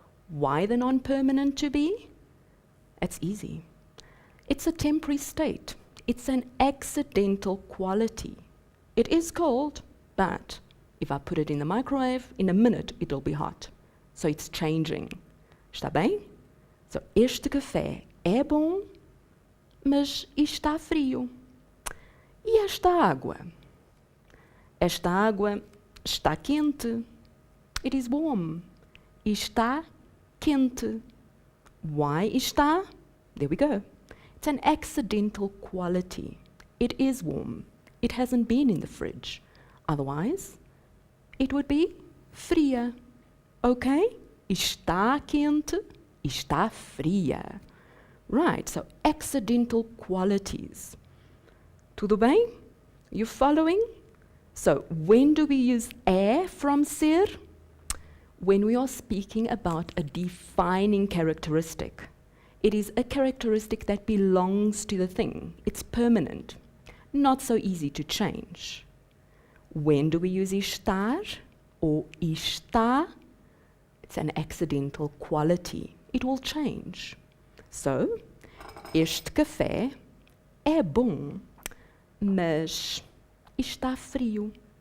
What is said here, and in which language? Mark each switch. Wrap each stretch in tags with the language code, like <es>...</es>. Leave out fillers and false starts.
<en>Why the non-permanent to be? It's easy. It's a temporary state. It's an accidental quality. It is cold, but if I put it in the microwave, in a minute it'll be hot. So it's changing.</en> <pt>Está bem? So, este café é bom, mas está frio. E esta água? Esta água está quente.</pt> <en>It is warm.</en> <pt>Está quente.</pt> <en>Why está? There we go. It's an accidental quality. It is warm. It hasn't been in the fridge. Otherwise, it would be fria.</en> <pt>Okay? Está quente, está fria.</pt> <en>Right, so accidental qualities.</en> <pt>Tudo bem?</pt> <en>You following? So, when do we use é from ser? When we are speaking about a defining characteristic. It is a characteristic that belongs to the thing. It's permanent. Not so easy to change. When do we use estar or está? It's an accidental quality. It will change.</en> <pt>So, este café é bom, mas está frio.</pt>